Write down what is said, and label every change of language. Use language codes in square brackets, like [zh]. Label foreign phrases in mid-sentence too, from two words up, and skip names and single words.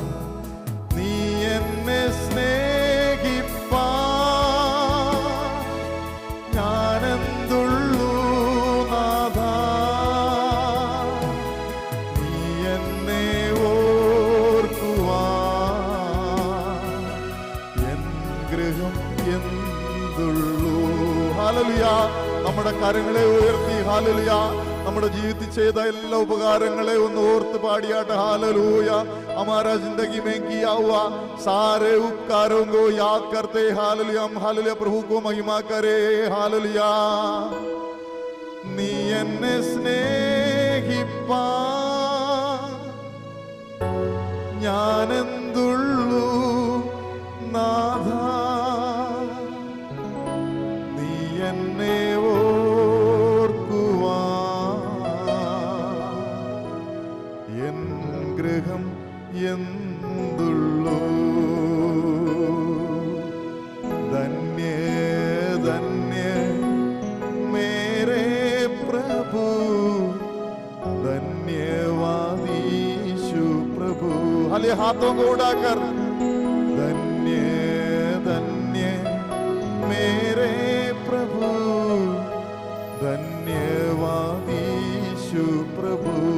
[ml] നീ എന്നെ സ്നേഹിപ്പാൻ ഞാനെന്തുള്ളൂ നാഥാ, നീ എന്നെ ഓർക്കുവാൻ എൻ ഗൃഹം എന്തുള്ളൂ. ഹല്ലേലൂയ. നമ്മുടെ കരങ്ങളെ ഉയർത്തി ഹല്ലേലൂയ നമ്മുടെ ജീവിതത്തിൽ ചെയ്ത എല്ലാ ഉപകാരങ്ങളെ ഒന്ന് ഓർത്ത് പാടിയാട്ടെ. [hi] हालेलुया. हमारा जिंदगी में किया हुआ सारे उपकारों को याद करते हालेलुया हम हालेलुया प्रभु को महिमा करे. हालेलुया. [ml] നീ എന്നെ സ്നേഹിപ്പാൻ ഞാനെന്തുള്ളൂ നാഥാ, നീ എന്നെ ഓർക്കുവാൻ എൻ ഗൃഹം എന്തുള്ളൂ. [hi] धन्य धन्य मेरे प्रभु धन्यवाद यीशु प्रभु. हाले हाथों को उड़ाकर धन्य धन्य मेरे प्रभु धन्यवाद यीशु प्रभु.